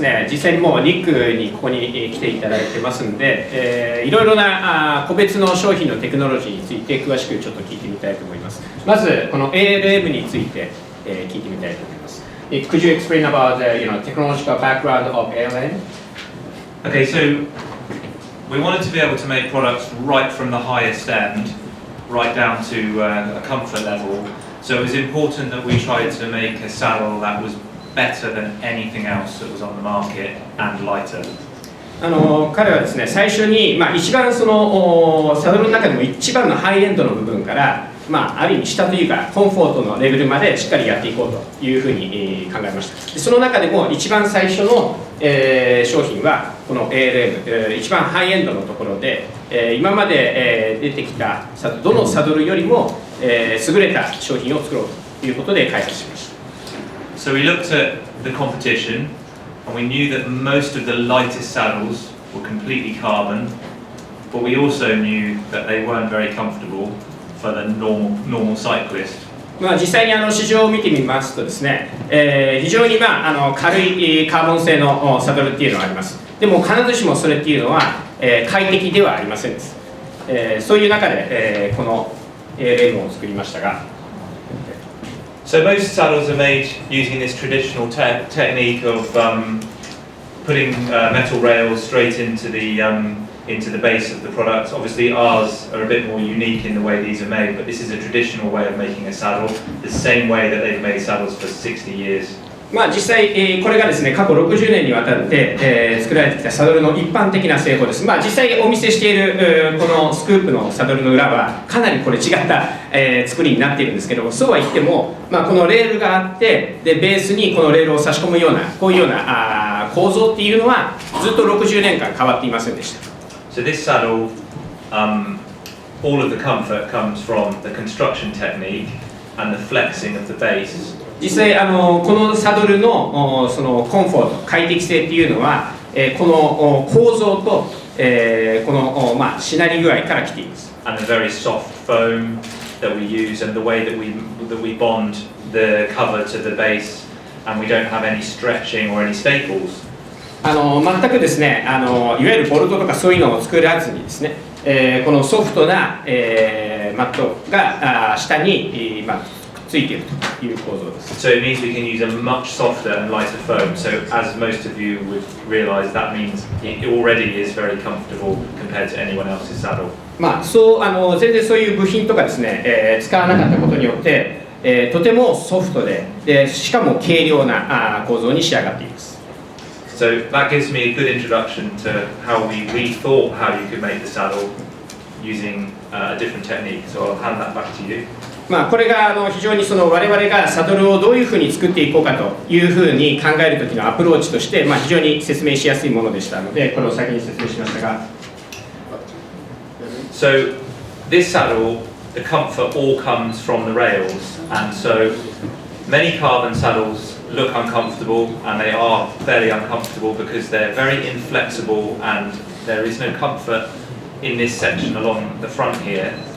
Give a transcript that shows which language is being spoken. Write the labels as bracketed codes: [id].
[ja] 実際にもうニックにここに来ていただいてますんで、いろいろな個別の商品のテクノロジーについて詳しくちょっと聞いてみたいと思います。まずこの ALM について聞いてみたいと思います。 [en] Could you explain about the technological background of ALM? Okay, so we wanted to be able to make products right from the highest end, right down to a comfort level. So it was important that we tried to make a saddle that was better than anything else that was on the market and lighter. [ja] 彼はですね、最初に、一番そのサドルの中でも一番のハイエンドの部分から、ある意味下というかコンフォートのレベルまでしっかりやっていこうというふうに考えました。でその中でも一番最初の、商品はこの ALM、一番ハイエンドのところで、今まで、出てきたどのサドルよりも、優れた商品を作ろうということで開発しました。 [en] So we looked at the competition, and we knew that most of the lightest saddles were completely carbon, but we also knew that they weren't very comfortable for the normal cyclist. [ja] 実際に市場を見てみますとですね、非常に軽いカーボン製のサドルっていうのがあります。でも必ずしもそれっていうのは快適ではありませんです。そういう中でこの ALM を作りましたが。 [en] So most saddles are made using this traditional technique of putting metal rails straight into the into the base of the product. Obviously ours are a bit more unique in the way these are made, but this is a traditional way of making a saddle, the same way that they've made saddles for 60 years. [ja] まあ実際、これがですね過去60年にわたって、作られてきたサドルの一般的な製法です。まあ実際お見せしている、このスクープのサドルの裏はかなりこれ違った、作りになっているんですけども、そうは言っても、まあ、このレールがあってでベースにこのレールを差し込むようなこういうような構造っていうのはずっと60年間変わっていませんでした。 [en] So this saddle, all of the comfort comes from the construction technique and the flexing of the base. [ja] 実際このサドルのそのコンフォート快適性っていうのは、この構造と、この、まあ、しなり具合から来ています。 [en] And the very soft foam that we use and the way that we bond the cover to the base, and we don't have any stretching or any staples. [ja] 全くですねいわゆるボルトとかそういうのを作らずにですね、このソフトな、マットが下に、まあ、くっついているという構造です。 [en] So it means we can use a much softer and lighter foam. So as most of you would realize, that means it already is very comfortable compared to anyone else's saddle. [ja] まあそう全然そういう部品とかですね、使わなかったことによって、とてもソフトで、しかも軽量な構造に仕上がっています。 [en] So that gives me a good introduction to how we rethought how you could make the saddle using a different technique. So I'll hand that back to you. [ja] まあこれが非常にその我々がサドルをどういうふうに作っていこうかというふうに考える時のアプローチとして、まあ、非常に説明しやすいものでしたのでこれを先に説明しましたが。 [en] So this saddle, the comfort all comes from the rails, and so many carbon saddles look uncomfortable, and they are fairly uncomfortable because they're very inflexible and there is no comfort in this section along the front here.